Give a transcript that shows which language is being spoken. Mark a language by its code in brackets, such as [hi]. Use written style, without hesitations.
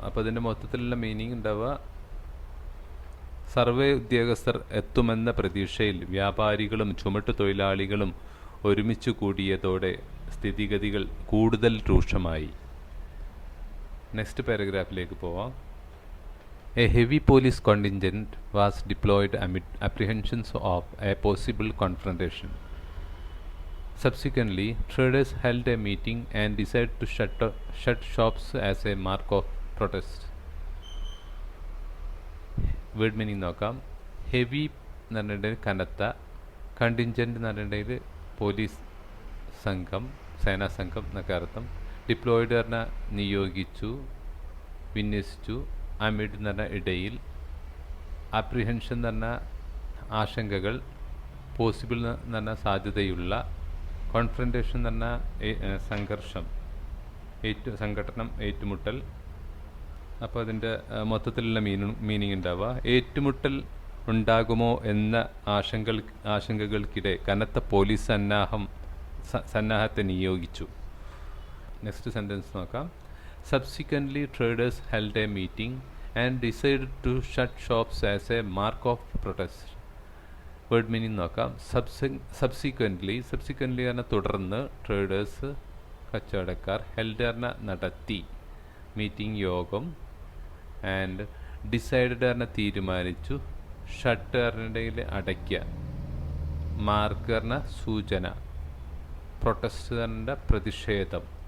[ml] അപ്പോൾ അതിൻ്റെ മൊത്തത്തിലുള്ള മീനിങ് ഉണ്ടാവുക, സർവേ ഉദ്യോഗസ്ഥർ എത്തുമെന്ന പ്രതീക്ഷയിൽ വ്യാപാരികളും ചുമട്ട് തൊഴിലാളികളും ഒരുമിച്ച് കൂടിയതോടെ സ്ഥിതിഗതികൾ കൂടുതൽ രൂക്ഷമായി. നെക്സ്റ്റ് പാരഗ്രാഫിലേക്ക് പോവാം. [en] A heavy police contingent was deployed amid apprehensions of a possible confrontation. Subsequently, traders held a meeting and decided to shut shops as a mark of protest. [ml] Word meaning നോക്കാം. ഹെവി എന്ന് പറഞ്ഞിട്ടുണ്ടെങ്കിൽ കനത്ത, contingent എന്ന് പറഞ്ഞിട്ടുണ്ടെങ്കിൽ police സംഘം, സേനാ സംഘം എന്നൊക്കെ അർത്ഥം. ഡിപ്ലോയിഡ് പറഞ്ഞാൽ നിയോഗിച്ചു, വിന്യസിച്ചു. അമിഡ് എന്ന് പറഞ്ഞാൽ ഇടയിൽ. അപ്രിഹെൻഷൻ എന്ന് പറഞ്ഞാൽ ആശങ്കകൾ. പോസിബിൾ എന്ന് പറഞ്ഞാൽ സാധ്യതയുള്ള. കോൺഫ്രണ്ടേഷൻ എന്ന് പറഞ്ഞാൽ സംഘർഷം, സംഘടനം, ഏറ്റുമുട്ടൽ. അപ്പോൾ അതിൻ്റെ മൊത്തത്തിലുള്ള മീനിങ് ഉണ്ടാവുക, ഏറ്റുമുട്ടൽ ഉണ്ടാകുമോ എന്ന ആശങ്കകൾക്കിടെ കനത്ത പോലീസ് സന്നാഹത്തെ നിയോഗിച്ചു. നെക്സ്റ്റ് സെൻറ്റൻസ് നോക്കാം. [en] Subsequently, traders held a meeting and decided to shut shops as a mark of protest. [ml] Word meaning നോക്കാം. സബ്സിക്വൻ്റ്ലി പറഞ്ഞാൽ തുടർന്ന്, ട്രേഡേഴ്സ് കച്ചവടക്കാർ, ഹെൽഡ് പറഞ്ഞാൽ നടത്തി, മീറ്റിംഗ് യോഗം, ആൻഡ് ഡിസൈഡഡ് പറഞ്ഞാൽ തീരുമാനിച്ചു, ഷട്ട് പറഞ്ഞിട്ടുണ്ടെങ്കിൽ അടയ്ക്കുക, മാർക്ക് പറഞ്ഞാൽ സൂചന, പ്രൊട്ടസ്റ്റ് പറഞ്ഞ പ്രതിഷേധം.